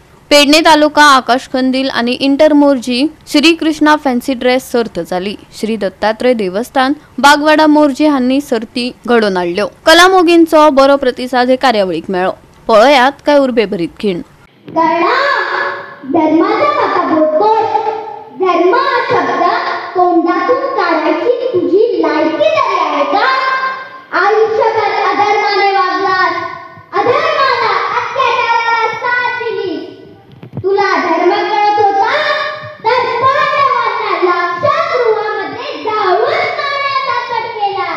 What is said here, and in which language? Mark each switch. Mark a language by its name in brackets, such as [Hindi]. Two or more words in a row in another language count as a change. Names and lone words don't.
[Konkani] पेडणे तालुका आकाश कंदील आणि इंटरमोर्जी श्रीकृष्णा फॅन्सी ड्रेस सर्त जाली। श्री दत्तात्रय देवस्थान बागवाडा मोर्जी हांनी सर्ती घडोवन हाडल्यो। कला मोगींचो बरो प्रतिसाद हे कार्यावळीक मेळ्ळो। पळयात काय उर्बे भरीत खीण। [Marathi] धर्म शब्द तोंडातून काढायची तुझी लायकी तरी आहे का? आयुष्यभर अधर्माने वागलास, अधर्माला अत्याचाराला साथ दिलीस। तुला धर्म कळत होता तर पांडवांना लाक्षागृहामध्ये जाळून मारण्याचा कट केला।